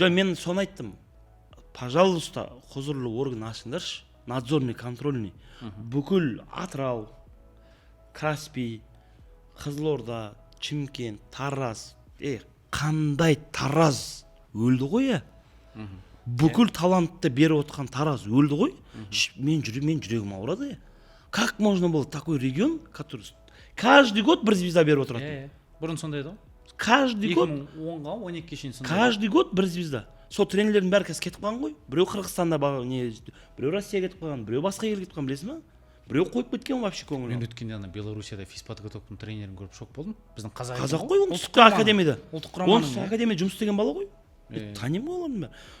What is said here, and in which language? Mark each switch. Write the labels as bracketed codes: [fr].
[kk] Жоқ, мен соны айттым. Пожалуйста, құзырлы орган ашыңдаршы, надзорный, контрольный. Бүкіл Атырау, Каспий, Қызылорда, Чимкент, Тараз, қандай Тараз өлді ғой, иә? Бүкіл талантты беріп отқан Тараз өлді ғой? Мен жүрегім ауырады, иә? [ru] Как можно было такой регион, который каждый год бір звезда [kk] беріп отырады? Бұрын сондай еді ғой? [ru] Каждый год. [kk] 2010-ға 12-ке шейін сондай. [ru] Каждый год бір звезда. [kk] Сол тренерлердің бәрі қазір кетіп қалған ғой. Біреу Қырғызстанда, біреу Россияға кетіп қалған, біреу басқа жерге кетіп қалған, білесің ба? Біреу қойып кеткен вообще көңіл. Мен өткенде ана Белоруссияда физподготовканың тренерін көріп шок болдым. Біздің қазақ қой, оңтүстік академияда. Оңтүстік академияда жұмыс істеген бала ғой. Танимын ғой олардың бәрі.